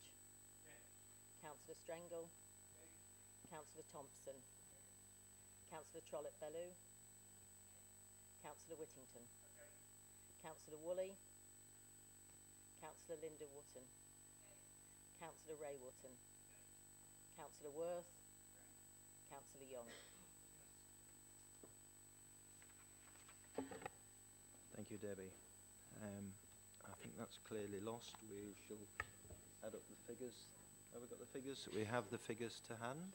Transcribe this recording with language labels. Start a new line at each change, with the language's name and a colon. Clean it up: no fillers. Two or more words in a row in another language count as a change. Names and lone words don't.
English: Councillor Strengle. Councillor Thompson. Councillor Trollope-Bellew. Councillor Whittington. Councillor Woolley. Councillor Linda Wotton. Councillor Ray Wotton. Councillor Worth. Councillor Young. Thank you, Debbie. I think that's clearly lost. We shall add up the figures. Have we got the figures? We have the figures to hand.